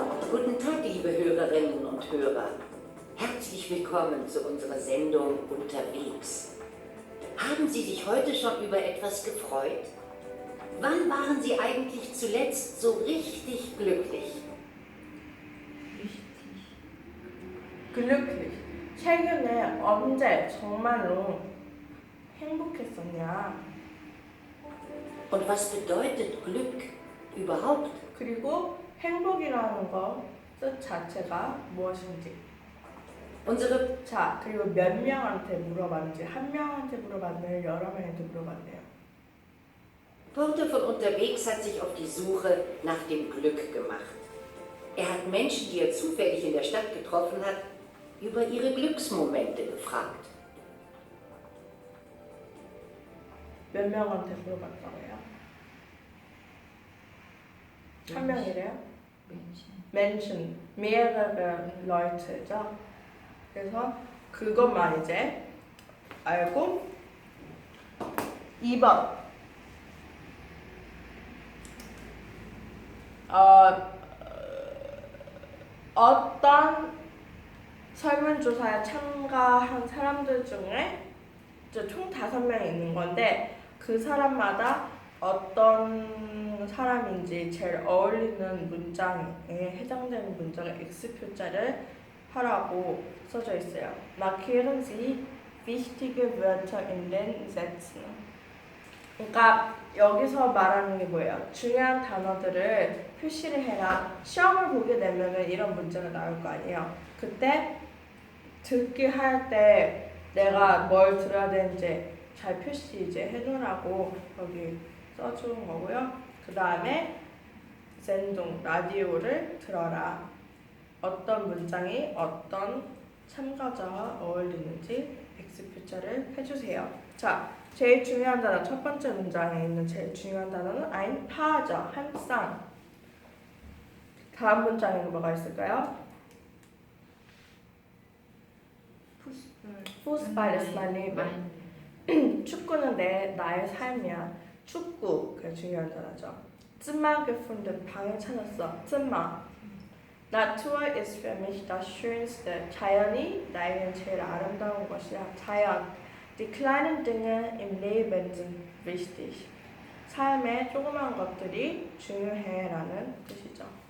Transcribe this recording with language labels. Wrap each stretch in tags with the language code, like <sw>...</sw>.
<de>Guten Tag, liebe Hörerinnen und Hörer. Herzlich willkommen zu unserer Sendung Unterwegs. Haben Sie sich heute schon über etwas gefreut? Wann waren Sie eigentlich zuletzt so richtig glücklich? glücklich.</de> <ko>최근에 언제 정말로 행복했었냐?</ko> <de>Und was bedeutet Glück überhaupt?</de> <ko>그리고 행복이라는 거 뜻 자체가 무엇인지.</ko> <de>Unsere</de> <ko>자, 그리고 몇 명한테 물어봤는지, 한 명한테 물어봤나요? 여러 명한테 물어봤나요?</ko> <de>Porter von unterwegs hat sich auf die Suche nach dem Glück gemacht. Er hat Menschen, die er zufällig in der Stadt getroffen hat, über ihre Glücksmomente gefragt.</de> <ko>몇 명한테 물어봤다고요? 한 명이래요? 멘션.</ko> <de>Menschen, mehrere Leute죠.</de> <ko>그래서 그것만 이제 알고 2번 어떤 설문조사에 참가한 사람들 중에 이제 총 5명이 있는 건데 그 사람마다 어떤 사람인지 제일 어울리는 문장에 해당되는 문장의 X표자를 하라고 써져 있어요.</ko> <de>Markieren Sie wichtige Wörter in den Sätzen.</de> <ko>그러니까 여기서 말하는 게 뭐예요? 중요한 단어들을 표시를 해라. 시험을 보게 되면은 이런 문제가 나올 거 아니에요. 그때 듣기 할 때 내가 뭘 들어야 되는지 잘 표시 이제 해놓으라고 여기 써주는 거고요. 그 다음에 젠동 라디오를 들어라. 어떤 문장이 어떤 참가자와 어울리는지 X표자를 해주세요. 자, 제일 중요한 단어, 첫 번째 문장에 있는 제일 중요한 단어는 ein Paar죠. 한 쌍. 다음 문장에는 뭐가 있을까요?</ko> <de>Fußball ist mein Leben.</de> <ko>축구는 나의 삶이야. 축구, 그게 중요한 단어죠.</ko> <de>Zimmer gefunden,</de> <ko>방을 찾았어.</ko> <de>Zimmer. Natur ist für mich das Schönste.</de> <ko>자연이 나에겐 제일 아름다운 것이야. 자연.</ko> <de>Die kleinen Dinge im Leben sind wichtig.</de> <ko>삶의 조그만 것들이 중요해라는 뜻이죠.</ko>